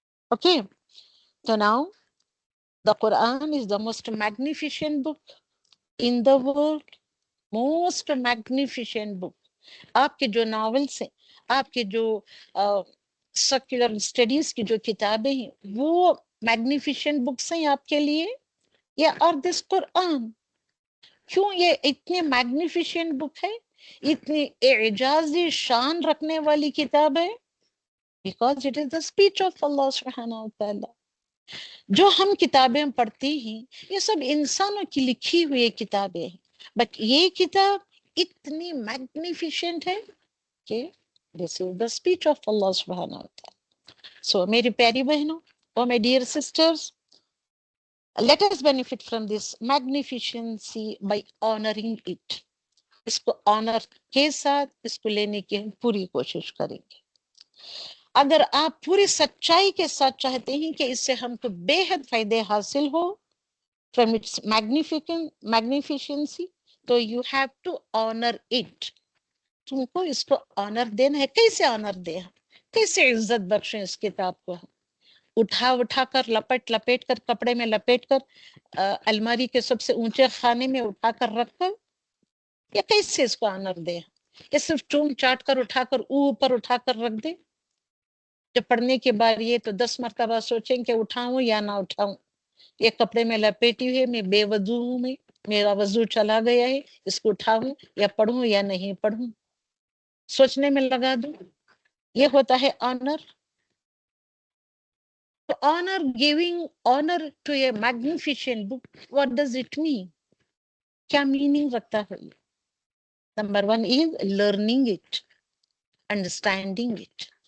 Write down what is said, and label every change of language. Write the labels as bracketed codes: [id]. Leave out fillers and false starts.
[en] Okay so now the Quran is the most magnificent book in the world. Most magnificent book. [ur] آپ کے جو novels ہیں، آپ کے جو سیکولر اسٹڈیز کی جو کتابیں ہیں، وہ میگنیفیشنٹ بکس ہیں آپ کے لیے، یا اور دس قرآن. کیوں یہ اتنی میگنیفیشنٹ بک ہے، اتنی اعجازی شان رکھنے والی کتاب ہے؟ [en] Because it is the speech of اللہ سبحانہ وتعالی. [ur] جو ہم کتابیں پڑھتے ہیں یہ سب انسانوں کی لکھی ہوئی کتابیں ہیں، بٹ یہ کتاب اتنی میگنیفیشنٹ ہے کہ [en] This is the speech of اللہ سبحانہ وتعالی. [ur] سو میری پیاری بہنوں اور [en] my dear sisters, let us benefit from this magnificency by honoring it. [ur] اس کو آنر کے ساتھ اس کو لینے کی ہم پوری کوشش کریں گے. اگر آپ پوری سچائی کے ساتھ چاہتے ہیں کہ اس سے ہم کو بے حد فائدے حاصل ہو [en] from its magnificency, [ur] تو [en] you have to honor it. [ur] تم کو اس کو آنر دینا ہے. کیسے آنر دیں، کیسے عزت بخشیں اس کتاب کو؟ اٹھا کر لپیٹ کر کپڑے میں لپیٹ کر الماری کے سب سے اونچے خانے میں اٹھا کر رکھ کر، یا کیسے اس کو آنر دیں؟ یا صرف چوم چاٹ کر اٹھا کر اوپر اٹھا کر رکھ دیں؟ جب پڑھنے کے بعد یہ تو 10 مرتبہ سوچیں کہ اٹھاؤں یا نہ اٹھاؤں. یہ کپڑے میں لپیٹی ہوئی، میں بے وضو ہوں، میرا وضو چلا گیا ہے، اس کو اٹھاؤں یا پڑھوں یا نہیں پڑھوں، سوچنے میں لگا دوں. یہ ہوتا ہے owner. [en] Honor, giving honor to a magnificent book, what does it mean? [ur] کیا meaning رکھتا ہے؟ [en] Number 1 is learning it, understanding it.